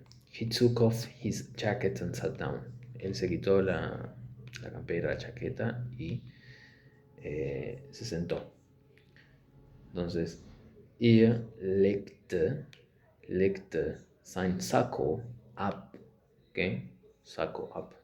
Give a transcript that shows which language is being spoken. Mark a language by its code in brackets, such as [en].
[en] He took off his jacket and sat down. [es] Él se quitó la campera, la chaqueta y se sentó. Entonces, [de] legte sein Sakko ab. ¿Ok? Sakko ab.